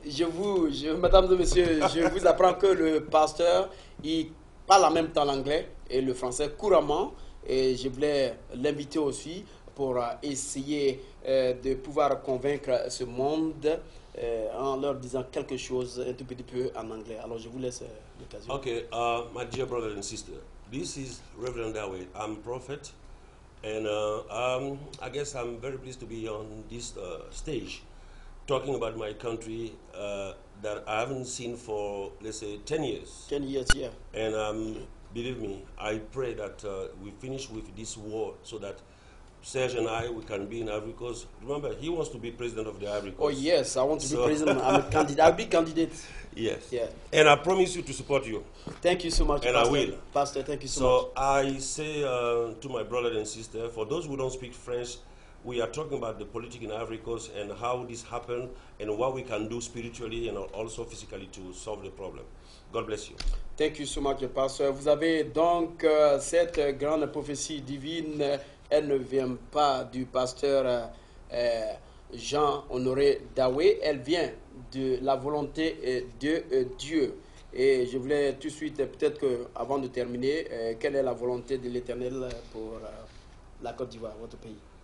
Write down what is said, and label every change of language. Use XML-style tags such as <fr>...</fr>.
<fr>Mesdames et messieurs, je vous apprends que le pasteur, il parle en même temps l'anglais et le français couramment. Et je voulais l'inviter aussi pour essayer de pouvoir convaincre ce monde en leur disant quelque chose un tout petit peu en anglais. Alors je vous laisse l'occasion.</fr> <en>Okay, my dear brother and sister, this is Reverend Dawei. I'm prophet, and I guess I'm very pleased to be on this stage talking about my country that I haven't seen for, let's say, 10 years. 10 years, yeah. And believe me, I pray that we finish with this war so that Serge and we can be in Ivory Coast. Remember, he wants to be president of the Ivory Coast. Oh yes, I want to be president. I'm a candidate. I'll be candidate. Yes. Yeah. And I promise you to support you. Thank you so much, and Pastor. I will. Pastor, thank you so much. So I say to my brother and sister, for those who don't speak French, we are talking about the politics in Ivory Coast and how this happened and what we can do spiritually and also physically to solve the problem. God bless you. Thank you so much, Pastor.</en> <fr>Vous avez donc cette grande prophétie divine. Elle ne vient pas du pasteur Jean-Honoré Dawei. Elle vient de la volonté de Dieu. Et je voulais tout de suite, peut-être qu'avant de terminer, quelle est la volonté de l'Éternel pour la Côte d'Ivoire, votre pays?</fr>